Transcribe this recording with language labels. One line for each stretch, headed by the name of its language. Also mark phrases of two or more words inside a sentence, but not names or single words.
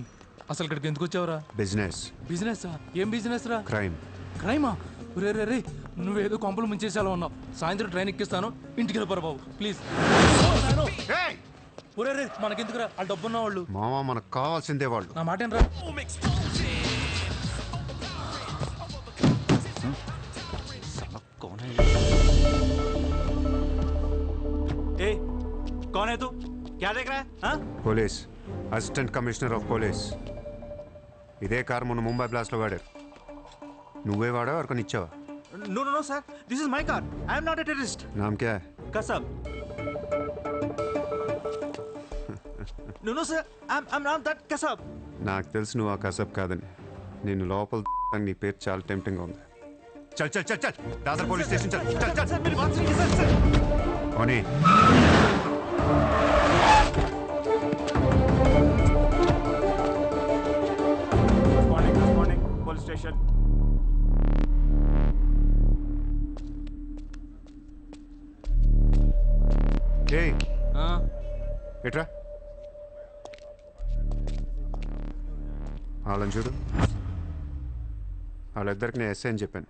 Telugu: అసలు ఇక్కడికి ఎందుకు వచ్చావురా? బిజినెస్. బిజినెస్సా? ఏం బిజినెస్ రా? క్రైమ్. క్రైమా? రే రే రే, నువ్వేదో కొంపలు ముంచేసేలా ఉన్నావు. సాయంత్రం ట్రైన్ ఎక్కిస్తాను, ఇంటికి వెళ్ళిపోరా బాబు ప్లీజ్. ఒరే రే మనకెందుకురా వాళ్ళు డబ్బున్న వాళ్ళు. మావా మనకు కావాల్సిందే వాళ్ళు. నా మాట రా.
Hindi: ए, कौन है तू? क्या देख रहा है? हाँ?
English: police, assistant commissioner of police.
Telugu: ఇదే కారు మొన్న ముంబై బ్లాస్ట్లో వాడారు. నువ్వే వాడా ఎవరికొని ఇచ్చావా?
English: No, no, no, sir. This is my car. I am not a terrorist.
Hindi: नाम क्या?
English: Kasab. No, no, sir. I'm not that Kasab.
Telugu: నాకు తెలుసు నువ్వు ఆ కసబ్ కాదని. నేను లోపల నీ పేరు చాలా టెంప్టింగ్గా ఉంది.
Hindi: चल चल चल चल दादर
English: police station
Hindi: चल चल चल. Sir, मेरी बात सुनिए, sir, sir. ఓనీ
English: Good morning, police station. ఏయ్ ఆ,
Telugu: ఎట్రా వాళ్ళని చూడు. వాళ్ళిద్దరికి నేను ఎస్ఐ అని చెప్పాను.